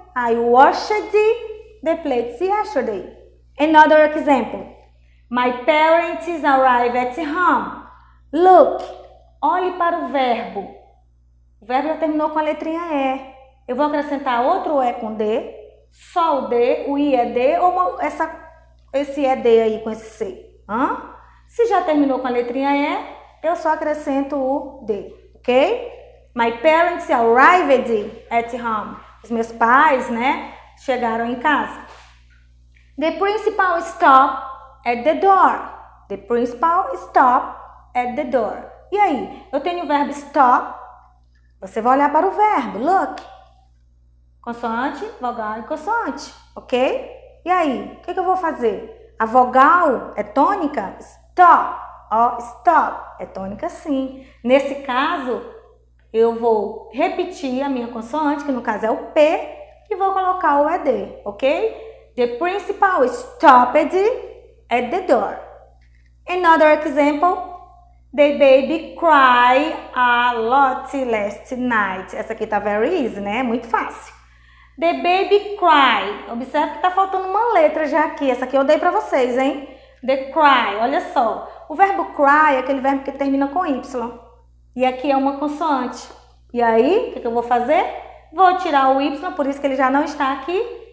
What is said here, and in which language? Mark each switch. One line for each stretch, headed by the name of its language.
English: I washed the plates yesterday. Another example. My parents arrived at home. Look,
Portuguese: olhe para o verbo. O verbo já terminou com a letrinha E. Eu vou acrescentar outro E com D, só o D, o IED ou esse ED aí com esse C. Se já terminou com a letrinha E, eu só acrescento o D, ok?
English: My parents arrived at home.
Portuguese: Os meus pais, né, chegaram em casa.
English: The principal stopped at the door. The principal stopped at the door.
Portuguese: E aí, eu tenho o verbo stop. Você vai olhar para o verbo,
English: look.
Portuguese: Consoante, vogal e consoante, ok? E aí, o que eu vou fazer? A vogal é tônica? Stop. Stop. É tônica sim. Nesse caso, eu vou repetir a minha consoante, que no caso é o P, e vou colocar o ED, ok?
English: The principal stopped at the door. Another example. The baby cried a lot last night.
Portuguese: Essa aqui tá
English: very easy,
Portuguese: né? Muito fácil.
English: The baby cried.
Portuguese: Observe que tá faltando uma letra já aqui. Essa aqui eu dei pra vocês, hein?
English: The cry.
Portuguese: Olha só. O verbo cry é aquele verbo que termina com Y. E aqui é uma consoante. E aí, o que eu vou fazer? Vou tirar o Y, por isso que ele já não está aqui.